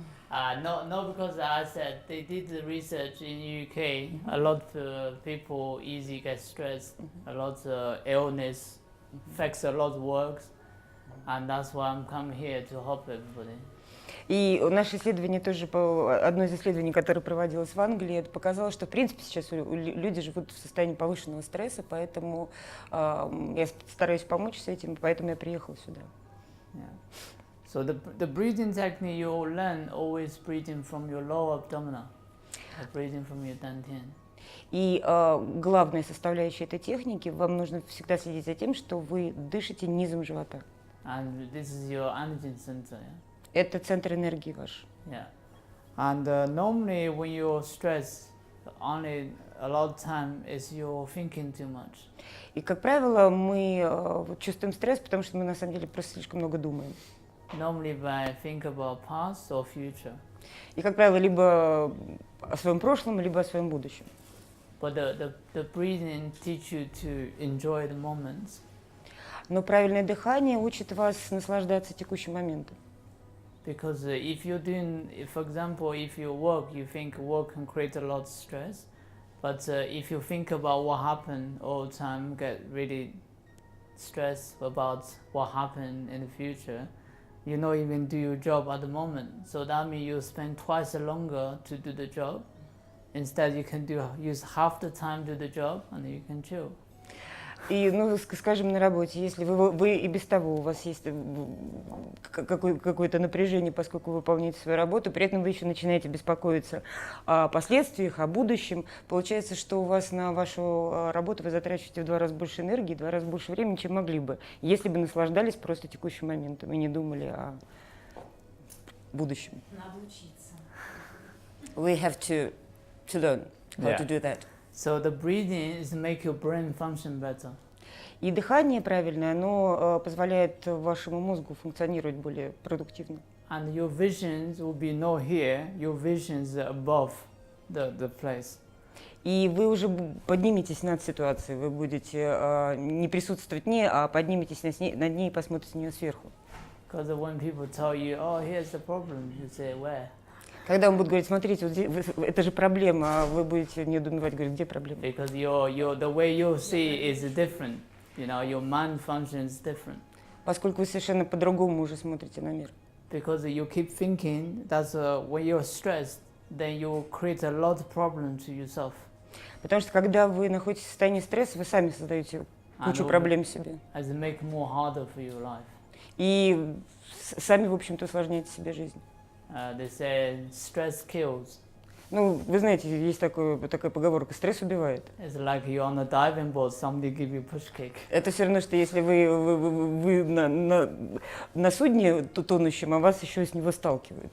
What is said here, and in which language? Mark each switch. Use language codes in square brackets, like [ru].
[en] No, because I said they did the research in UK. A lot of people easy get stressed. A lot of illness affects a lot of works, and that's why I'm coming here to help everybody. [ru] И наше исследование тоже, одно из исследований, которое проводилось в Англии, это показало, что в принципе сейчас люди живут в состоянии повышенного стресса, поэтому я стараюсь помочь с этим, поэтому я приехала сюда. [en] Yeah. So the breathing technique you learn always breathing from your lower abdominal, breathing from your dantian. [ru] И главная составляющая этой техники, вам нужно всегда следить за тем, что вы дышите низом живота. [en] And this is your energy center. Yeah? [ru] Это центр энергии ваш. [en] Yeah. And normally when you're stressed, only a lot of time is you're thinking too much. [ru] И, как правило, мы чувствуем стресс, потому что мы на самом деле просто слишком много думаем. [en] Normally by think about past or future. [ru] И, как правило, либо о своем прошлом, либо о своем будущем. [en] But the breathing teach you to enjoy the moments. [ru] Но правильное дыхание учит вас наслаждаться текущим моментом. [en] Because if you're doing, for example, if you work, you think work can create a lot of stress. But if you think about what happened all the time, get really stressed about what happened in the future, you not even do your job at the moment. So that means you spend twice longer to do the job. Instead, you can use half the time to do the job and you can chill. [ru] И, скажем, на работе, если вы и без того, у вас есть какое-то напряжение, поскольку вы выполняете свою работу, при этом вы еще начинаете беспокоиться о последствиях, о будущем, получается, что у вас на вашу работу вы затрачиваете в 2 раза больше энергии, в 2 раза больше времени, чем могли бы, если бы наслаждались просто текущим моментом и не думали о будущем. Надо учиться. [en] We have to learn how to do that. So the breathing is to make your brain function better. [ru] И дыхание правильное, оно позволяет вашему мозгу функционировать более продуктивно. [en] And your visions will be not here, your visions are above the place. [ru] И вы уже подниметесь над ситуацией, вы будете не присутствовать в ней, а подниметесь над ней и посмотрите на нее сверху. [en] Because when people tell you, oh, here's the problem, you say, where? [ru] Когда он будет говорить, смотрите, вот здесь, это же проблема, а вы будете недоумевать, говорить, где проблема? [en] Because the way you see is different. You know, your mind functions different. [ru] Поскольку вы совершенно по-другому уже смотрите на мир. [en] Because you keep thinking that when you're stressed, then you create a lot of problems to yourself. [ru] Потому что когда вы находитесь в состоянии стресса, вы сами создаете кучу проблем себе. [en] As it make more harder for your life. [ru] И сами, в общем-то, усложняете себе жизнь. [en] They say stress kills. [ru] Ну, вы знаете, есть такая поговорка: стресс убивает. [en] It's like you're on a diving board, somebody give you push kick. [ru] Это все равно, что если вы на судне тонущем, а вас еще с него сталкивают.